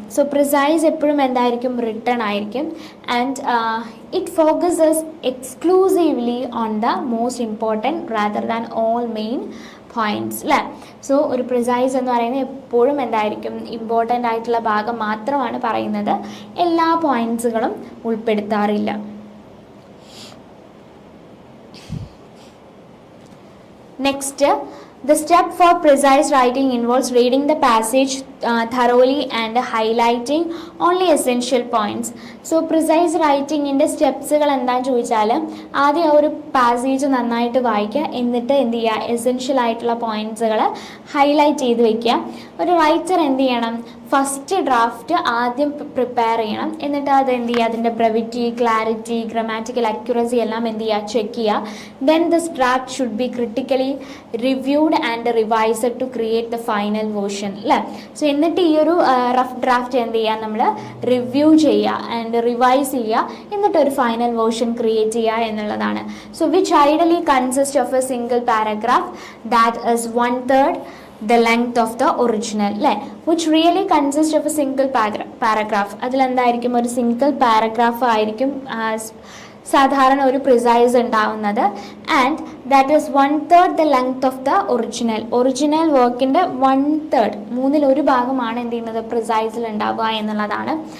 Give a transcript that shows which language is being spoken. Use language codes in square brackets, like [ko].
[en] so [ml] precise എപ്പോഴും എന്തായിരിക്കും, written ആയിരിക്കും. [en] And it focuses exclusively on the most important rather than all main points അല്ലേ. [ml] So ഒരു precise എന്ന് പറയുന്നത് എപ്പോഴും എന്തായിരിക്കും, ഇമ്പോർട്ടൻ്റ് ആയിട്ടുള്ള ഭാഗം മാത്രമാണ് പറയുന്നത്, എല്ലാ പോയിൻറ്റ്സുകളും ഉൾപ്പെടുത്താറില്ല. [en] Next, the step for precise writing involves reading the passage thoroughly and highlighting only essential points. [ml] So precise writing ന്റെ സ്റ്റെപ്സുകൾ എന്താണെന്ന് ചോദിച്ചാൽ, ആദ്യം ആ ഒരു പാസേജ് നന്നായിട്ട് വായിക്കുക, എന്നിട്ട് എന്ത് ചെയ്യുക, എസെൻഷ്യൽ ആയിട്ടുള്ള പോയിന്റ്സുകൾ ഹൈലൈറ്റ് ചെയ്ത് വെക്കുക. ഒരു റൈറ്റർ എന്ത് ചെയ്യണം, ഫസ്റ്റ് ഡ്രാഫ്റ്റ് ആദ്യം പ്രിപ്പയർ ചെയ്യണം, എന്നിട്ട് അത് എന്ത് ചെയ്യുക, അതിൻ്റെ ബ്രെവിറ്റി, ക്ലാരിറ്റി, ഗ്രാമാറ്റിക്കൽ അക്യുറസി എല്ലാം എന്ത് ചെയ്യുക, ചെക്ക് ചെയ്യുക. [en] Then this draft should be critically reviewed and revised to create the final version അല്ലേ. [ml] സോ എന്നിട്ട് ഈ ഒരു റഫ് ഡ്രാഫ്റ്റ് എന്ത് ചെയ്യുക, നമ്മൾ റിവ്യൂ ചെയ്യുക ആൻഡ് റിവൈസ് ചെയ്യുക, എന്നിട്ട് ഒരു ഫൈനൽ വേർഷൻ ക്രിയേറ്റ് ചെയ്യുക എന്നുള്ളതാണ്. [en] So which ideally consist of a single paragraph that is 1/3 the length of the original അല്ലേ, which really consists of a single paragraph. [ml] അതിലെന്തായിരിക്കും, ഒരു സിംഗിൾ പാരഗ്രാഫ് ആയിരിക്കും സാധാരണ ഒരു പ്രിസൈസ് ഉണ്ടാവുന്നത്. [en] and that is 1/3 the length of the [ml] original വർക്കിൻ്റെ 1/3, 1/3 ഭാഗമാണ് എന്ത് ചെയ്യുന്നത്, പ്രിസൈസിൽ ഉണ്ടാവുക എന്നുള്ളതാണ്.